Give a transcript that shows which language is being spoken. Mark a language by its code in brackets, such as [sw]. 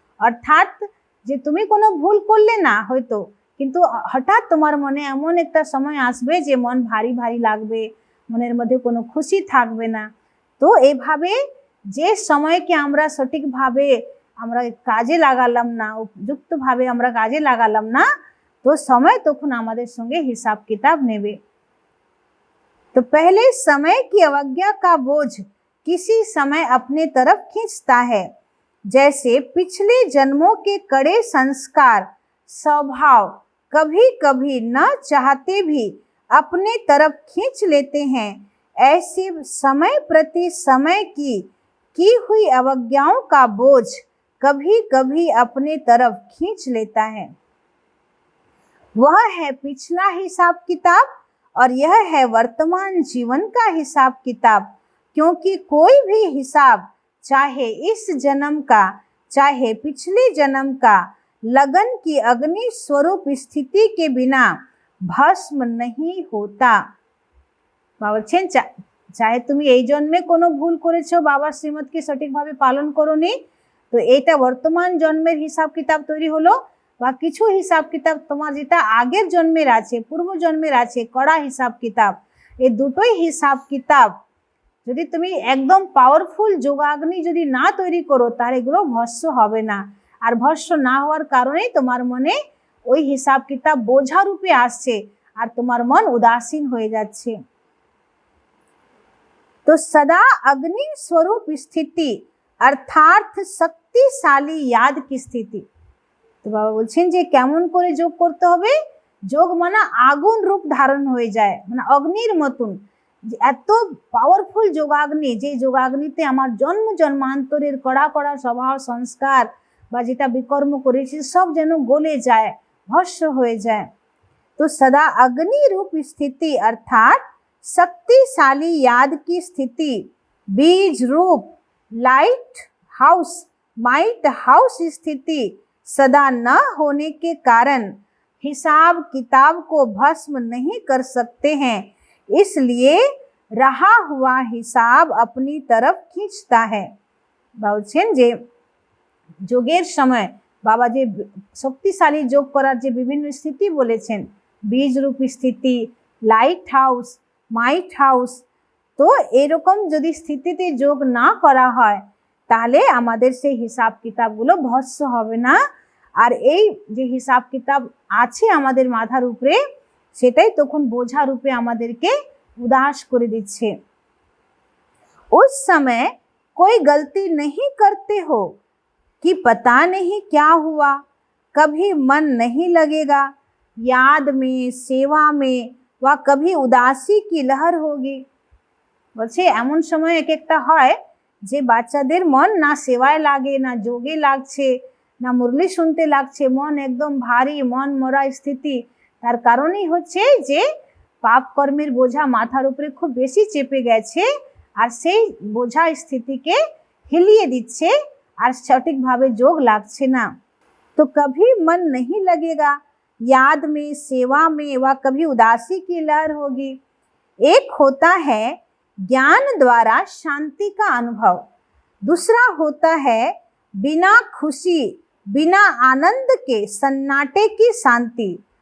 [bn] অর্থাৎ যে তুমি কোনো ভুল করলে না হয়তো, কিন্তু হঠাৎ তোমার মনে এমন একটা সময় আসবে যে মন ভারী ভারী লাগবে, মনের মধ্যে কোনো খুশি থাকবে না। তো এইভাবে যে সময়কে আমরা সঠিকভাবে আমরা কাজে লাগালাম না, উপযুক্তভাবে আমরা কাজে লাগালাম না, তো समय তখন আমাদের সঙ্গে হিসাব কিতাব নেবে। [hi] तो पहले समय की अवज्ञा का बोझ किसी समय अपने तरफ खींचता है, जैसे पिछले जन्मों के कड़े संस्कार स्वभाव कभी कभी न चाहते भी अपने तरफ खींच लेते हैं। ऐसे समय प्रति समय की हुई अवज्ञाओं का बोझ कभी कभी अपने तरफ खींच लेता है। वह है पिछला हिसाब किताब और यह है वर्तमान जीवन का हिसाब किताब, क्योंकि कोई भी हिसाब चाहे इस जन्म का चाहे पिछले जन्म का लगन की अग्नि स्वरूप स्थिति के बिना भस्म नहीं होता। [bn] বলছেন চাहे তুমি এই জন্মে কোনো ভুল করেছো, বাবার শ্রীমতকে সঠিকভাবে পালন করোনি, তো এইটা বর্তমান জন্মের হিসাব কিতাব তৈরি হলো, বা কিছু হিসাব কিতাব তোমার যেটা আগের জন্মের আছে, পূর্ব জন্মের আছে, কড়া হিসাব কিতাব। এই দুটোই হিসাব কিতাব যদি তুমি একদম পাওয়ারফুল যোগাগ্নি যদি না তৈরি করো তাহলে এগুলো ভস্ম হবে না। আর ভস্ম না হওয়ার কারণেই তোমার মনে ওই হিসাব কিতাব বোঝা রূপে আসছে আর তোমার মন উদাসীন হয়ে যাচ্ছে। [hi] तो सदा अग्नि स्वरूप स्थिति अर्थात शक्तिशाली याद की स्थिति। तो बाबा [bn] বলছেন যে কেমন করে যোগ করতে হবে, যোগ মানে আগুন রূপ ধারণ হয়ে যায়, মানে অগ্নির মতন এত পাওয়ারফুল যোগাগ্নি, যে যোগাগ্নিতে আমার জন্ম জন্মান্তরের কড়া কড়া স্বভাব সংস্কার বা যেটা বিকর্ম করেছি সব যেন গলে যায়, ভস্ম হয়ে যায়। [hi] तो सदा अग्नि रूप स्थिति अर्थात शक्तिशाली याद की स्थिति बीज रूप लाइट हाउस माइट हाउस स्थिति सदा न होने के कारण हिसाब किताब को भस्म नहीं कर सकते हैं, इसलिए रहा हुआ हिसाब अपनी तरफ खींचता है। [bn] বলছেন যে যোগের সময় বাবা যে শক্তিশালী যোগ করার যে বিভিন্ন স্থিতি বলেছেন, বীজ রূপ স্থিতি, লাইট হাউস, মাইট হাউস, তো এরকম যদি স্থিতিতে যোগ না করা হয় তাহলে আমাদের সেই হিসাব কিতাবগুলো ভস্ম হবে না। আর এই যে হিসাব কিতাব আছে আমাদের মাথার উপরে সেটাই তখন বোঝা রূপে আমাদেরকে उदास করে দিচ্ছে। [hi] उस समय कोई गलती नहीं करते हो कि पता नहीं क्या हुआ, कभी मन नहीं लगेगा, याद में सेवा में व कभी उदासी की लहर होगी। [bn] বলছে এমন সময় এক একটা হয় যে বাচ্চাদের মন না সেবায় লাগে, না যোগে লাগছে, না মুরলি শুনতে লাগছে, মন একদম ভারী, মন মরা স্থিতি। তার কারণই হচ্ছে যে পাপ কর্মের বোঝা মাথার উপরে খুব বেশি চেপে গেছে আর সেই বোঝা স্থিতিকে হিলিয়ে দিচ্ছে আর সঠিকভাবে যোগ লাগছে না। [hi] तो कभी मन नहीं लगेगा, याद में सेवा में व कभी उदासी की लहर होगी। एक होता है ज्ञान द्वारा शांति का अनुभव, दूसरा होता है बिना खुशी बिना आनंद के सन्नाटे की शांति।